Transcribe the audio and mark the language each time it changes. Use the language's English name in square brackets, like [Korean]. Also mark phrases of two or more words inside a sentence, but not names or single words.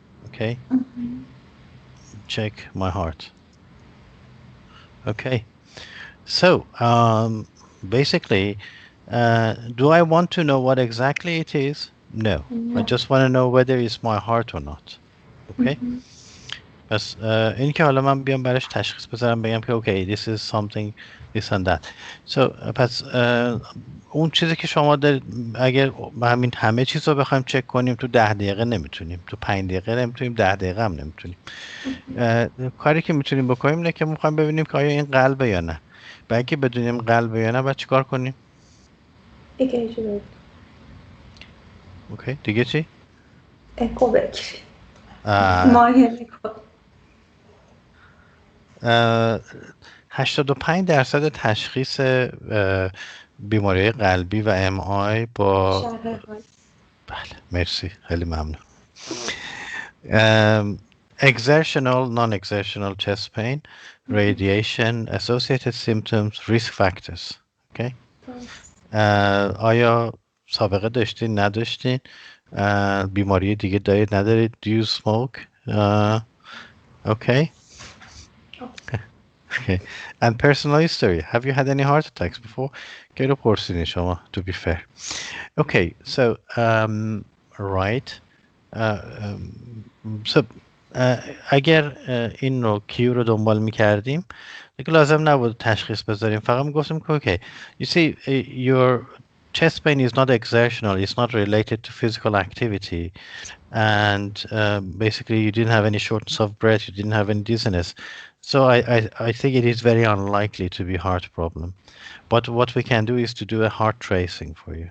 [English] Okay. Check my heart. Okay. So basically, do I want to know what exactly it is? No. I just want to know whether it's my heart or not. [Persian] Okay. پس این که حالا من بیام براش تشخیص بذارم بگم که [English] okay this is something this and that. [Persian] So پس اون چیزی که شما دارید اگر همین همه چیز رو بخوایم چک کنیم تو 10 دقیقه نمیتونیم، تو 5 دقیقه نمیتونیم، 10 دقیقه هم نمیتونیم. کاری که میتونیم بکنیم اینه که میخوایم ببینیم که آیا این قلبه یا نه. برای اینکه بدونیم قلبه یا نه باید چیکار کنیم؟ EKG بگیر. اوکی دیگه چی؟ اکو بگیر. اه، معاینه کن. اه، 85% تشخیص بیماری قلبی و ام آی با شرح حال. بله مرسی خیلی ممنون. [English] Exertional, non-exertional chest pain, radiation, associated symptoms, risk factors. Okay. [Persian] آیا سابقه داشتین نداشتین؟ بیماری دیگه دارید ندارید؟ [English] Do you smoke? Okay. Okay. And personal history. Have you had any heart attacks before? [Persian] که رو پرسیدین شما [English] to be fair. Okay. So right. So [Persian] اگر این رو کیو رو دنبال میکردیم دیگه لازم نبود تشخیص بذاریم، فقط میگفتیم که [English] okay you see your chest pain is not exertional, it's not related to physical activity, and basically you didn't have any shortness of breath, you didn't have any dizziness, so I think it is very unlikely to be a heart problem, but what we can do is to do a heart tracing for you.